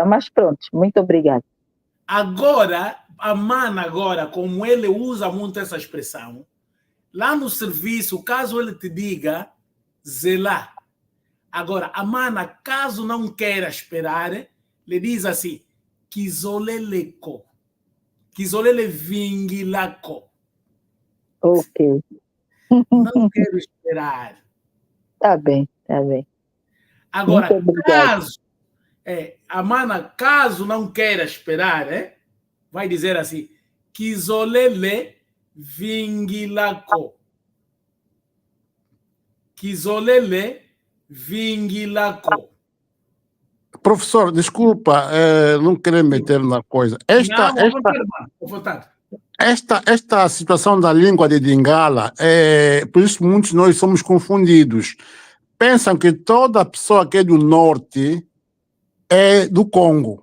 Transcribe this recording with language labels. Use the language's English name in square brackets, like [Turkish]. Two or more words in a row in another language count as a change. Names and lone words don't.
[Portuguese] Mas pronto, muito obrigada. Agora, a Mana agora, como ele usa muito essa expressão, lá no serviço, caso ele te diga zelar. Agora, a Mana, caso não queira esperar, lhe diz assim, [Kongo] kizoleleko. Kizolele vingilako. [Portuguese] Ok. Não quero esperar. Tá bem, tá bem. Agora, caso, a Mana, caso não queira esperar, vai dizer assim, [Kongo] kizolele vingilako. Kizolele vingilako. [Portuguese] Professor, desculpa, não querer meter na coisa. Esta situação da língua de Dingala, por isso muitos de nós somos confundidos. Pensam que toda pessoa que é do norte é do Congo.